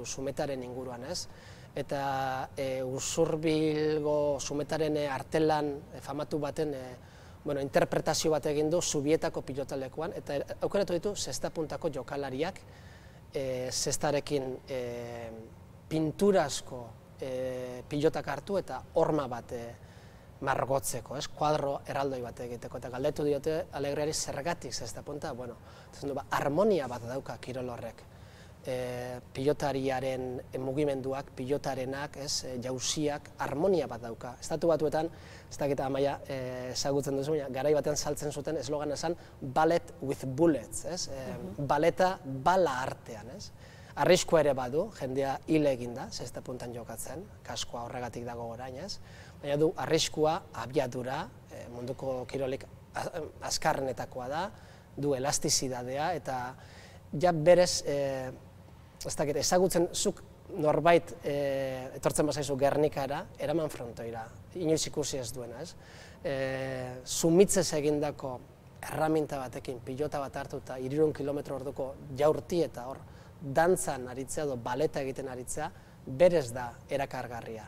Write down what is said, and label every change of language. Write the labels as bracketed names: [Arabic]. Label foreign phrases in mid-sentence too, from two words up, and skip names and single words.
[Basque] Zumetaren inguruan, eta Usurbilgo Zumetaren artelan famatu baten interpretazio bat egin du Zubietako pilotalekuan, eta aukeratu ditu Zestapuntako jokalariak zestarekin pinturazko pilotak hartu eta horma bat margotzeko, kuadro erraldoi bat egiteko, eta galdetu diote Alegriari zergatik Zestapunta, harmonia bat dauka kirol horrek. Pilotariaren mugimenduak, pilotarenak, jauziak, harmonia bat dauka. Estatu Batuetan, ez dakit Amaia ezagutzen duzu, garai batean saltzen zuten eslogan esan [English] ballet with bullets, [Basque] baleta bala artean. Arriskua ere badu, jendea hil eginda, Zestapuntan jokatzen, kaskoa horregatik dago orain, baina du arriskua, abiadura, munduko kirolik azkarrenetakoa da, du elastizidadea, eta ja berez, ez dakit, ezagutzen zuk norbait etortzen bazaizu Gernikara, eraman frontoira, inoiz ikusi ez duena, Zumitzez egindako erraminta batekin, pilota bat hartu eta 300 kilometro orduko jaurti eta hor, dantzan aritzea edo baleta egiten aritzea, berez da erakargarria.